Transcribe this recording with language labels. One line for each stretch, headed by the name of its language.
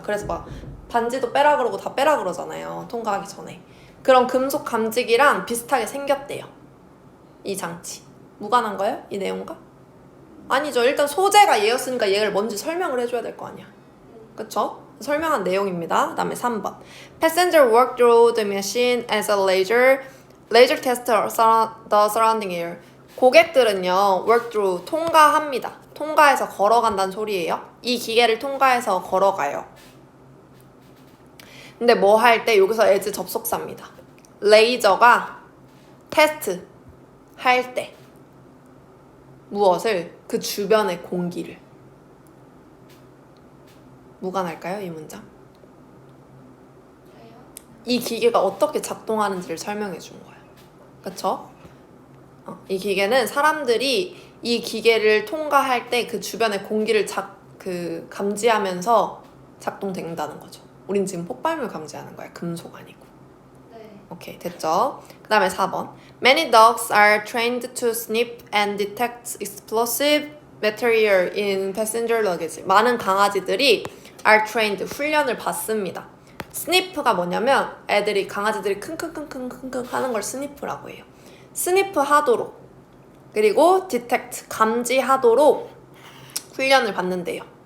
Korean: 그래서 막 반지도 빼라 그러고 다 빼라 그러잖아요. 통과하기 전에. 그런 금속 감지기랑 비슷하게 생겼대요. 이 장치. 무관한 거예요? 이 내용과? 아니죠. 일단 소재가 얘였으니까 얘를 먼저 설명을 해줘야 될 거 아니야. 그쵸? 설명한 내용입니다. 그 다음에 3번.
English: Passenger walk through the machine as a laser test the surrounding air.
Korean: 고객들은요,
English: walk through,
Korean: 통과합니다. 통과해서 걸어간다는 소리예요. 이 기계를 통과해서 걸어가요. 근데 뭐 할 때 여기서 as 접속사입니다. 레이저가 테스트 할 때 무엇을? 그 주변의 공기를. 무관할까요? 이 문장? 저요? 이 기계가 어떻게 작동하는지를 설명해 준 거예요. 그쵸? 이 기계는 사람들이 이 기계를 통과할 때 그 주변의 공기를 감지하면서 작동된다는 거죠. 우린 지금 폭발물 감지하는 거야. 금속 아니고. 네. 오케이, 됐죠? 그 다음에 4번.
English: Many dogs are trained to sniff and detect explosive material in passenger luggage.
Korean: 많은 강아지들이
English: are trained,
Korean: 훈련을 받습니다. 스니프가 뭐냐면 강아지들이 킁킁킁킁킁 하는 걸 스니프라고 해요. 스니프 하도록, 그리고 detect, 감지하도록 훈련을 받는데요.